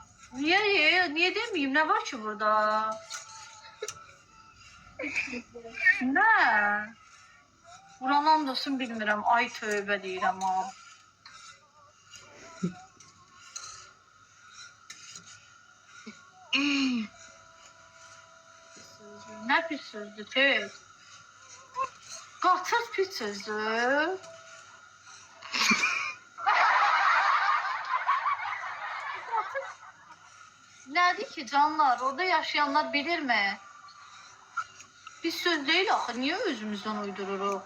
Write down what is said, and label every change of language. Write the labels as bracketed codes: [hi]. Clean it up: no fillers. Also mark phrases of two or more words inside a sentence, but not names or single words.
[tr] Niye demeyeyim? Ne var ki burada? Ne? [az] Buranın dostum bilmirəm. Ay tövbə deyirəm ha. Ne pis sözdü tez. Qatır pis sözdü. Nədir ki canlar? [tr] Orada yaşayanlar bilir mi? Biz söz değil axı. Niye özümüzden uydururuq?